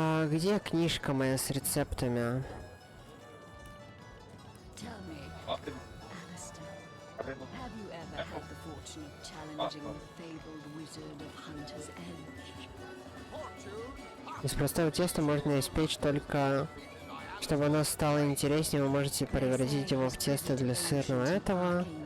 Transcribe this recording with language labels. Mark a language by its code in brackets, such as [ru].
[ru] Где книжка моя с рецептами? [en] Tell me, Alistair, have you ever had the fortune of challenging the fabled wizard of Hunter's Edge? [ru] Из простого теста можно испечь только... Чтобы оно стало интереснее, вы можете превратить его в тесто для сырного этого.